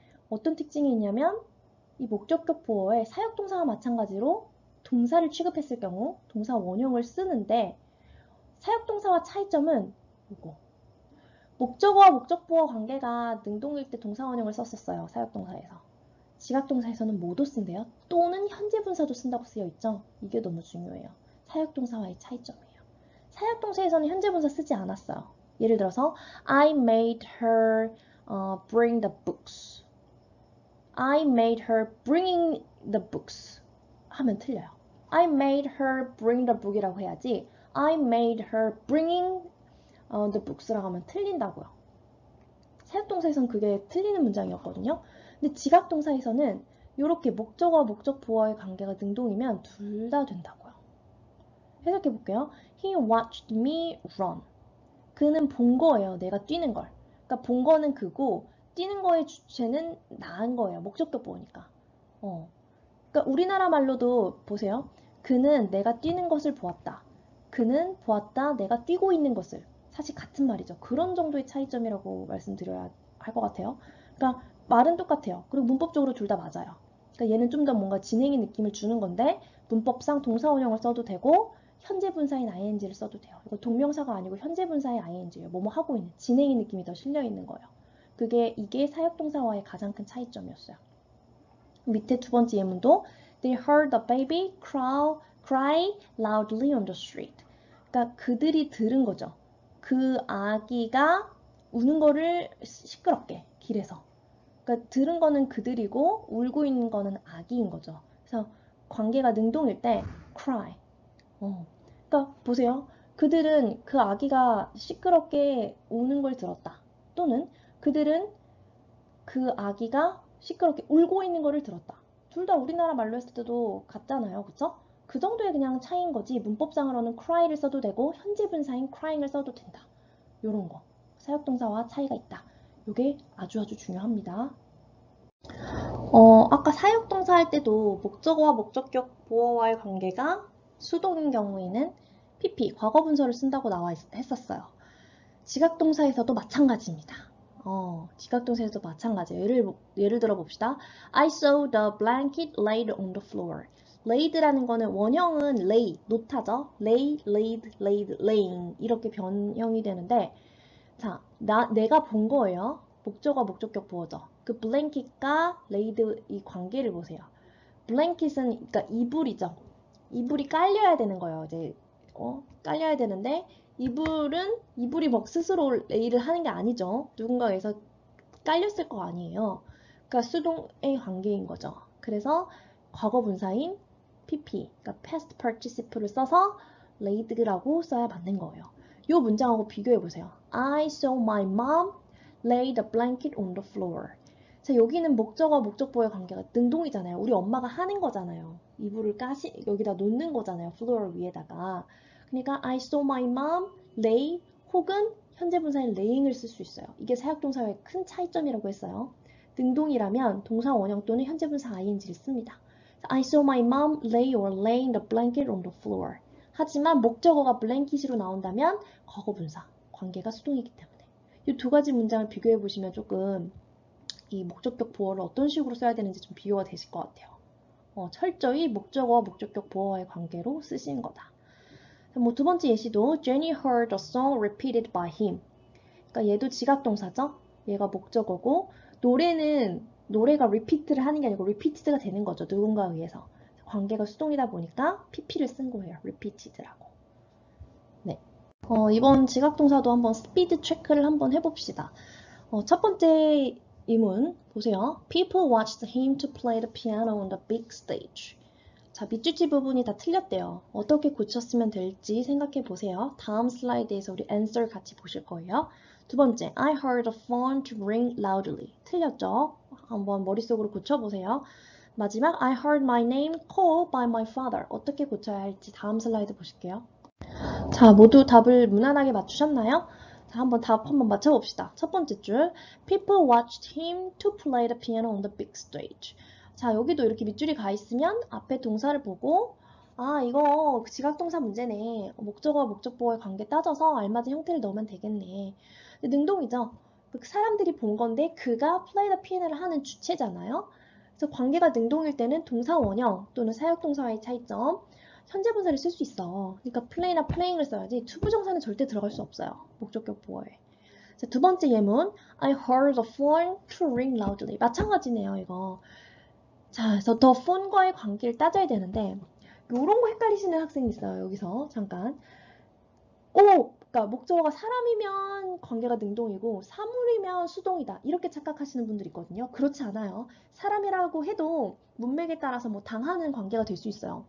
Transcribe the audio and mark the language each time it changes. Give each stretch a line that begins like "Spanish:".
Korean: 어떤 특징이 있냐면 이 목적격 보어에 사역동사와 마찬가지로 동사를 취급했을 경우 동사 원형을 쓰는데 사역동사와 차이점은 이거. 목적어와 목적보어 관계가 능동일 때 동사 원형을 썼었어요. 사역동사에서. 지각동사에서는 뭐도 쓴대요. 또는 현재 분사도 쓴다고 쓰여 있죠. 이게 너무 중요해요. 사역동사와의 차이점이에요. 사역동사에서는 현재 분사 쓰지 않았어요.
English: 예를 들어서 I made her bring the books. I made her bringing the books
Korean: 하면 틀려요.
English: I made her bring the book이라고
Korean: 해야지
English: I made her bringing the books라고
Korean: 하면 틀린다고요. 사역동사에서는 그게 틀리는 문장이었거든요. 근데 지각동사에서는 이렇게 목적어와 목적보어의 관계가 능동이면 둘 다 된다고요. 해석해 볼게요.
English: He watched me run.
Korean: 그는 본 거예요. 내가 뛰는 걸. 그러니까 본 거는 그고 뛰는 거의 주체는 나은 거예요. 목적격 보니까. 그러니까 우리나라 말로도 보세요. 그는 내가 뛰는 것을 보았다. 그는 보았다. 내가 뛰고 있는 것을. 사실 같은 말이죠. 그런 정도의 차이점이라고 말씀드려야 할 것 같아요. 그러니까 말은 똑같아요. 그리고 문법적으로 둘 다 맞아요. 그러니까 얘는 좀 더 뭔가 진행의 느낌을 주는 건데 문법상 동사 원형을 써도 되고 현재 분사인 ing를 써도 돼요. 이거 동명사가 아니고 현재 분사의 ing예요. 뭐뭐 하고 있는 진행의 느낌이 더 실려 있는 거예요. 이게 사역동사와의 가장 큰 차이점이었어요. 밑에 두 번째 예문도
English: They heard the baby cry loudly on the street.
Korean: 그러니까 그들이 들은 거죠. 그 아기가 우는 거를 시끄럽게 길에서. 그러니까 들은 거는 그들이고 울고 있는 거는 아기인 거죠. 그래서 관계가 능동일 때 cry. 그러니까 보세요. 그들은 그 아기가 시끄럽게 우는 걸 들었다. 또는 그들은 그 아기가 시끄럽게 울고 있는 거를 들었다. 둘 다 우리나라 말로 했을 때도 같잖아요. 그쵸? 그 정도의 그냥 차이인 거지 문법상으로는 cry를 써도 되고 현재 분사인 crying을 써도 된다. 요런 거. 사역동사와 차이가 있다. 요게 아주 중요합니다. 아까 사역동사 할 때도 목적어와 목적격 보어와의 관계가 수동인 경우에는 PP, 과거분서를 쓴다고 했었어요. 지각동사에서도 마찬가지입니다. 지각동사에서도 마찬가지예요. 예를 들어 봅시다.
English: I saw the blanket laid on the floor.
Korean: laid라는 거는 원형은 lay, 놓다죠. lay, laid, laid, laying 이렇게 변형이 되는데 자, 내가 본 거예요. 목적어, 목적격 보어죠. 그 blanket과 laid 이 관계를 보세요. blanket은 그러니까 이불이죠. 이불이 깔려야 되는 거예요. 이제 깔려야 되는데 이불이 막 스스로 레이를 하는 게 아니죠. 누군가에서 깔렸을 거 아니에요. 그러니까 수동의 관계인 거죠. 그래서 과거 분사인 PP, 그러니까 past participle을 써서 laid라고 써야 맞는 거예요. 이 문장하고 비교해 보세요.
English: I saw my mom lay the blanket on the floor.
Korean: 자, 여기는 목적어, 목적보의 관계가 능동이잖아요. 우리 엄마가 하는 거잖아요. 이불을 여기다 놓는 거잖아요. floor 위에다가. 그러니까
English: I saw my mom lay
Korean: 혹은 현재 분사인 laying을 쓸 수 있어요. 이게 사역동사의 큰 차이점이라고 했어요. 능동이라면 동사 원형 또는 현재 분사 ing를 씁니다.
English: I saw my mom lay or laying the blanket on the floor.
Korean: 하지만 목적어가 blanket으로 나온다면 과거 분사, 관계가 수동이기 때문에. 이 두 가지 문장을 비교해 보시면 조금 이 목적격 보어를 어떤 식으로 써야 되는지 좀 비교가 되실 것 같아요. 철저히 목적어와 목적격 보어와의 관계로 쓰시는 거다. 두 번째 예시도
English: Jenny heard a song repeated by him.
Korean: 그러니까 얘도 지각동사죠. 얘가 목적어고 노래가 repeat를 하는 게 아니고 repeated가 되는 거죠. 누군가에 의해서. 관계가 수동이다 보니까 pp를 쓴 거예요. repeated라고. 네. 이번 지각동사도 한번 스피드 체크를 한번 해봅시다. 첫 번째 이문 보세요.
English: People watched him to play the piano on the big stage.
Korean: 자, 밑줄치 부분이 다 틀렸대요. 어떻게 고쳤으면 될지 생각해 보세요. 다음 슬라이드에서 우리 answer 같이 보실 거예요. 두 번째,
English: I heard the phone to ring loudly.
Korean: 틀렸죠? 한번 머릿속으로 고쳐보세요. 마지막,
English: I heard my name called by my father.
Korean: 어떻게 고쳐야 할지 다음 슬라이드 보실게요. 자, 모두 답을 무난하게 맞추셨나요? 자, 답 한번 맞춰봅시다. 첫 번째 줄,
English: People watched him to play the piano on the big stage.
Korean: 자, 여기도 이렇게 밑줄이 가 있으면 앞에 동사를 보고 이거 지각동사 문제네. 목적어와 목적보어의 관계 따져서 알맞은 형태를 넣으면 되겠네. 근데 능동이죠. 사람들이 본 건데 그가
English: play the piano
Korean: 를 하는 주체잖아요. 그래서 관계가 능동일 때는 동사 원형 또는 사역동사와의 차이점 현재 분사를 쓸 수 있어. 그러니까 play나 playing을 써야지 투부정사는 절대 들어갈 수 없어요. 목적격 보어에. 자, 두 번째 예문
English: I heard the phone to ring loudly.
Korean: 마찬가지네요, 이거. 자, 그래서 the phone과의 관계를 따져야 되는데 요런 거 헷갈리시는 학생이 있어요. 여기서 잠깐. 그러니까 목적어가 사람이면 관계가 능동이고 사물이면 수동이다. 이렇게 착각하시는 분들 있거든요. 그렇지 않아요. 사람이라고 해도 문맥에 따라서 뭐 당하는 관계가 될 수 있어요.